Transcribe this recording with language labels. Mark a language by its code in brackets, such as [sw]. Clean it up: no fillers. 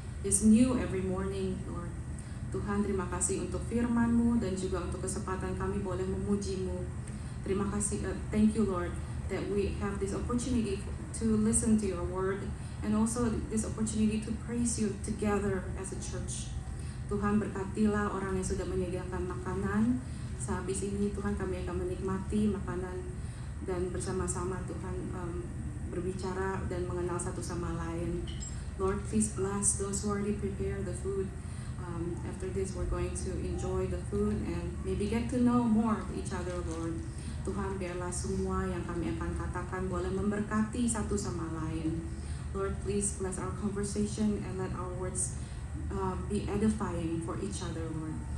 [en] It's new every morning, Lord. [id] Tuhan, terima kasih untuk firman-Mu dan juga untuk kesempatan kami boleh memuji-Mu. Terima kasih, [en] thank you Lord, that we have this opportunity to listen to your word. And also this opportunity to praise you together as a church. [id] Tuhan berkatilah orang yang sudah menyediakan makanan. Sehabis ini Tuhan kami akan menikmati makanan dan bersama-sama Tuhan berbicara dan mengenal satu sama lain. [en] Lord, please bless those who already prepare the food. After this we're going to enjoy the food and maybe get to know more of each other, Lord. [id] Tuhan, biarlah semua yang kami akan katakan boleh memberkati satu sama lain. [en] Lord, please bless our conversation and let our words be edifying for each other, Lord.